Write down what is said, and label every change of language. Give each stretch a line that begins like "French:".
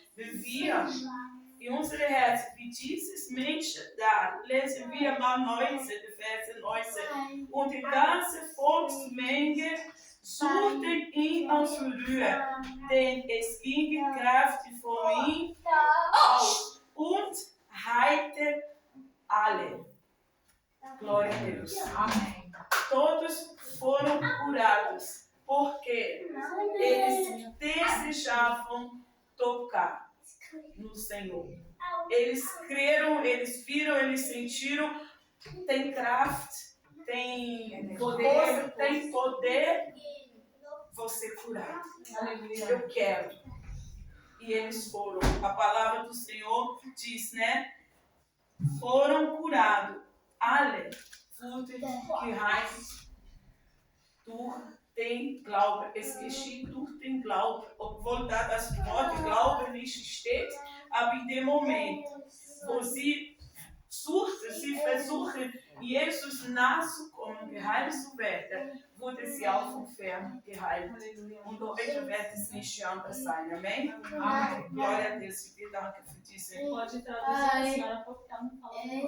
German: Wenn wir in unsere Herzen wie dieses Menschen da, lesen wir mal 19, Verse 19. Und die ganze Volksmenge suchte ihn anzurühren, denn es ging Kraft von ihm aus und heilte alle.
Portuguese: Glória a Deus. Amém. Todos foram curados, porque eles desejavam tocar no Senhor. Eles creram, eles viram, eles sentiram. Tem kraft, tem poder, tem poder. Você curado. Aleluia. Eu quero. E eles foram. A palavra do Senhor diz, né? Foram curados.
German: Alle wurde geheilt durch den Glauben. Es geschieht durch den Glauben. Obwohl da das Wort Glaube nicht steht, aber in dem Moment, wo sie versuchen, Jesus nachzukommen, geheilt zu werden, wurde sie auch von fern geheilt. Und heute wird es nicht anders sein.
Portuguese: Amém? Amém. Glória a Deus.
German: Wir danken für diese.
Portuguese: Pode traduzir a senhora porque ela não fala